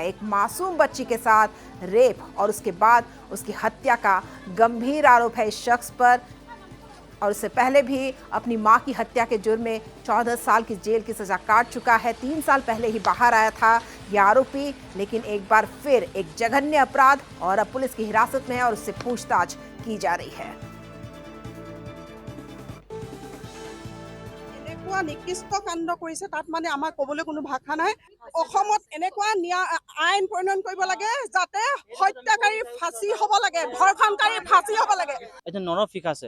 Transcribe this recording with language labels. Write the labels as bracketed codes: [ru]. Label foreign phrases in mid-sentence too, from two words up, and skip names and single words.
[hi] एक मासूम बच्ची के साथ रेप और उसके बाद उसकी हत्या का गंभीर आरोप है इस शख्स पर, और उससे पहले भी अपनी मां की हत्या के जुर्म में 14 साल की जेल की सजा काट चुका है। 3 साल पहले ही बाहर आया था यह आरोपी, लेकिन एक बार फिर एक जघन्य अपराध और अब पुलिस की हिरासत में है और उससे पूछताछ की जा रही है। [as] নিকৃষ্ট কাণ্ড কৰিছে, তাত মানে আমাৰ ক'বলৈ কোনো ভাষা নাই। অসমত এনেকুৱা আইন প্ৰণয়ন কৰিব লাগে যাতে হত্যাকাৰী ফাঁচি হ'ব লাগে, ধৰ্ষণকাৰী ফাঁচি হ'ব লাগে। এজন নৰফিক আছে।